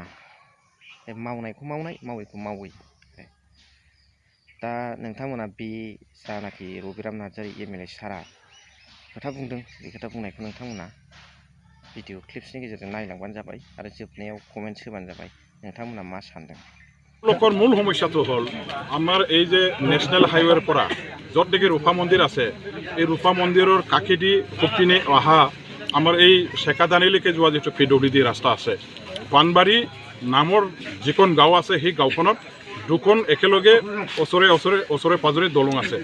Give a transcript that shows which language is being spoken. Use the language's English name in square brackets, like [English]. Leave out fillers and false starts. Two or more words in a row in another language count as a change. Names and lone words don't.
[Bodo] मावनायखौ मावनाय, मावैखौ मावै। दा नोंथांमोना बे जानाखि रबिराम नार्जारि एमएलए सारा खोथा बुंदों, बे खोथा बुंनायखौ नोंथांमोना भिडिअ क्लिप्सनि गेजेरजों नायलांबानो जाबाय आरो जोबनायाव कमेन्टस होबानो जाबाय नोंथंमोना मा सानदों। [Assamese] লোকৰ মূল সমস্যাটো হ'ল আমাৰ এই যে নেশ্যনেল হাইৱেৰ পৰা য'ত নেকি ৰূপা মন্দিৰ আছে, এই ৰূপা মন্দিৰৰ কাষেদি পিনে অহা আমাৰ এই চেকাদানিলৈকে যোৱা যিটো PWD ৰাস্তা আছে, পাণবাৰী নামৰ যিখন গাঁও আছে সেই গাঁওখনত দুখন একেলগে ওচৰে পাজৰে দলং আছে।